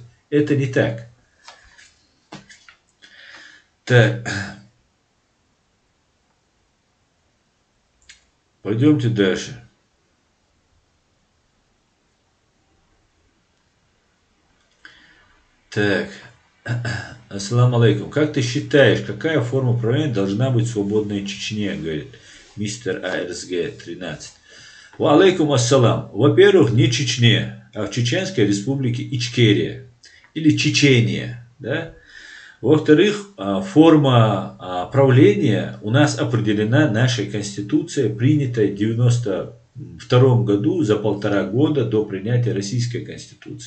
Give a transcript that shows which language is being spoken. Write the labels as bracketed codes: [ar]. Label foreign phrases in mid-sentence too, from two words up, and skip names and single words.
[ru] Это не так. Так. Пойдемте дальше. Так. [ar] السلام عليكم. [ru] Как ты считаешь, какая форма правления должна быть в свободной Чечне, говорит мистер АРСГ 13. [ar] وعليكم السلام. [ru] Во-первых, не Чечне, а в Чеченской республике Ичкерия или Чечения. Да? Во-вторых, форма правления у нас определена нашей Конституцией, принятой в 1992 году, за 1,5 года до принятия Российской Конституции.